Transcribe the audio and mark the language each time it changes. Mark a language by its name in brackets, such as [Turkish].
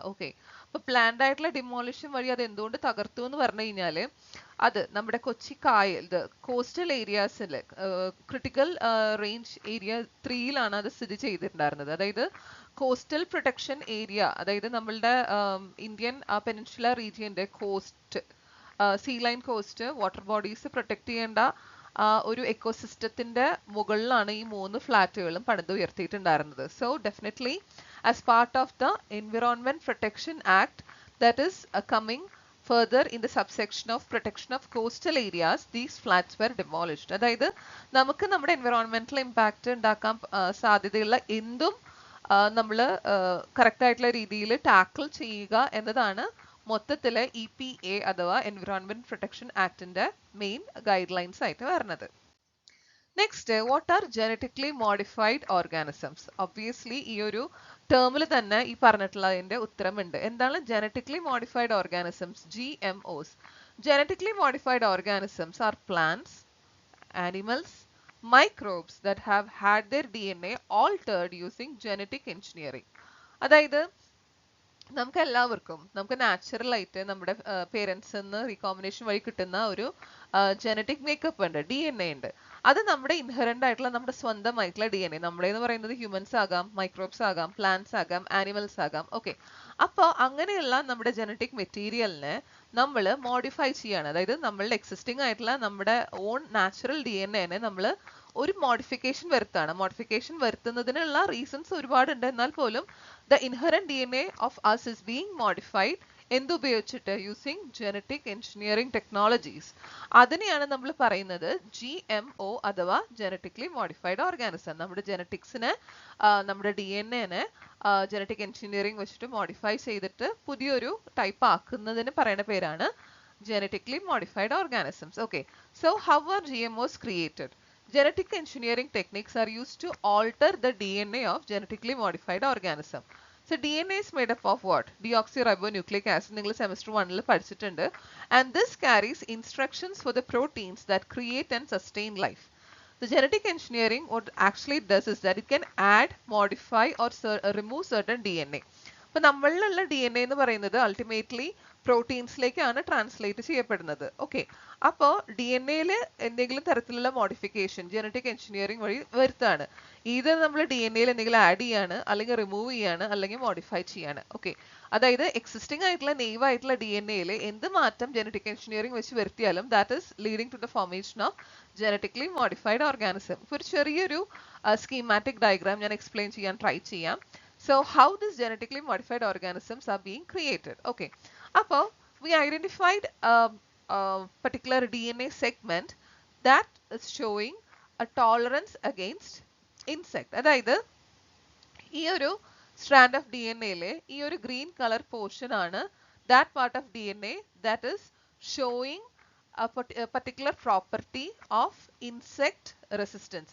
[Malayalam] Okay, അപ്പൊ planned ആയിട്ടുള്ള demolition വഴി അത് എന്തുകൊണ്ട് തകർത്തു എന്ന് പറഞ്ഞു കഴിഞ്ഞാല് അത് നമ്മുടെ കൊച്ചി കായൽ, കോസ്റ്റൽ ഏരിയാസിൽ ക്രിട്ടിക്കൽ റേഞ്ച് ഏരിയ 3യിലാണ് അത് സ്ഥിതി ചെയ്തിട്ടുണ്ടായിരുന്നത്. അതായത് കോസ്റ്റൽ പ്രൊട്ടക്ഷൻ ഏരിയ, അതായത് നമ്മളുടെ Indian peninsula റീജിയന്റെ cost, see line cost, water bodies protect ചെയ്യേണ്ട ഒരു എക്കോസിസ്റ്റത്തിന്റെ മുകളിലാണ് ഈ 3 ഫ്ലാറ്റുകളും പണിതുയർത്തിയിട്ടുണ്ടായിരുന്നത്. [English] So definitely as part of the environment protection act that is coming further in the subsection of protection of coastal areas, these flats were demolished. [Malayalam] അതായത് നമുക്ക് നമ്മുടെ environmental impact ഉണ്ടാക്കാൻ സാധ്യതയുള്ള എന്തും നമ്മൾ കറക്റ്റ് ആയിട്ടുള്ള രീതിയിൽ ടാക്കിൾ ചെയ്യുക എന്നതാണ് മൊത്തത്തിലെ EPA അഥവാ environment protection ആക്ടിന്റെ main guide lines ആയിട്ട് വരുന്നത്. [English] Next, what are genetically modified organisms? [Malayalam] Obviously ഈ ഒരു ടേമിൽ തന്നെ ഈ പറഞ്ഞിട്ടുള്ളതിന്റെ ഉത്തരമുണ്ട്. എന്താണ് genetically modified organisms? [English] GMOs. Genetically modified organisms are plants, animals, microbes that have had their DNA altered using genetic engineering. [Malayalam] അതായത് നമുക്ക് എല്ലാവർക്കും നമുക്ക് നാച്ചുറൽ ആയിട്ട് നമ്മുടെ പേരൻസ് നിന്ന് റീകോമ്പിനേഷൻ വഴി കിട്ടുന്ന ഒരു ജനറ്റിക് മേക്കപ്പ് ഉണ്ട്, DNA ഉണ്ട്. അത് നമ്മുടെ ഇൻഹെറന്റ് ആയിട്ടുള്ള നമ്മുടെ സ്വന്തമായിട്ടുള്ള DNA, നമ്മുടെ എന്ന് പറയുന്നത് ഹ്യൂമൻസ് ആകാം, മൈക്രോബ്സ് ആകാം, പ്ലാന്റ്സ് ആകാം, ആനിമൽസ് ആകാം. ഓക്കെ, അപ്പോൾ അങ്ങനെയുള്ള നമ്മുടെ ജനറ്റിക് മെറ്റീരിയലിനെ നമ്മൾ മോഡിഫൈ ചെയ്യാണ്. അതായത് നമ്മളുടെ എക്സിസ്റ്റിംഗ് ആയിട്ടുള്ള നമ്മുടെ ഓൺ നാച്ചുറൽ DNA നമ്മൾ ഒരു മോഡിഫിക്കേഷൻ വരുത്താണ്. മോഡിഫിക്കേഷൻ വരുത്തുന്നതിനുള്ള റീസൺസ് ഒരുപാടുണ്ട്. എന്നാൽ പോലും [English] the inherent DNA of us is being modified [Malayalam] എന്തുപയോഗിച്ചിട്ട്? [English] Using genetic engineering technologies. [Malayalam] അതിനെയാണ് നമ്മൾ പറയുന്നത് GMO അഥവാ ജനറ്റിക്കലി മോഡിഫൈഡ് ഓർഗാനിസം. നമ്മുടെ ജനറ്റിക്സിനെ, നമ്മുടെ DNA ജനറ്റിക് എൻജിനീയറിംഗ് വെച്ചിട്ട് മോഡിഫൈ ചെയ്തിട്ട് പുതിയൊരു ടൈപ്പ് ആക്കുന്നതിന് പറയുന്ന പേരാണ് genetically modified organisms. [English] Okay, so how are GMOs created? Genetic engineering techniques are used to alter the DNA of genetically modified organism. So DNA is made up of what? Deoxyribonucleic acid. [Malayalam] നിങ്ങൾ semester 1 ൽ പഠിച്ചിട്ടുണ്ട്. [English] And this carries instructions for the proteins that create and sustain life. The genetic engineering, what actually does is that it can add, modify or remove certain DNA. [Malayalam] അപ്പോൾ നമ്മളിലുള്ള DNA എന്ന് പറയുന്നത് ultimately പ്രോട്ടീൻസിലേക്കാണ് translate ചെയ്യപ്പെടുന്നത്. Okay, അപ്പോൾ DNA-ൽ എന്തെങ്കിലും തരത്തിലുള്ള modification genetic engineering വഴി വരുത്താണ്. ഇത് നമ്മൾ DNA-ൽ എന്തെങ്കിലും ആഡ് ചെയ്യാണ്, അല്ലെങ്കിൽ റിമൂവ് ചെയ്യാണ്, അല്ലെങ്കിൽ മോഡിഫൈ ചെയ്യാണ്. ഓക്കെ, അതായത് എക്സിസ്റ്റിംഗ് ആയിട്ടുള്ള നെയ്വ് ആയിട്ടുള്ള DNA-ൽ എന്ത് മാറ്റം ജനറ്റിക് എൻജിനീയറിംഗ് വെച്ച് വരുത്തിയാലും [English] That is leading to the formation of genetically modified organism. [Malayalam] ഇപ്പോൾ ഒരു ചെറിയൊരു സ്കീമാറ്റിക് ഡയഗ്രാം ഞാൻ എക്സ്പ്ലെയിൻ ചെയ്യാൻ ട്രൈ ചെയ്യാം. [English] So how these genetically modified organisms are being created? Okay, അപ്പോൾ we identified a particular DNA segment that is showing a tolerance against insect. [Malayalam] അതായത് ഈ ഒരു [English] strand of DNA-ലെ ഈ ഒരു green color portion ആണ് that part of DNA that is showing a particular property of insect resistance.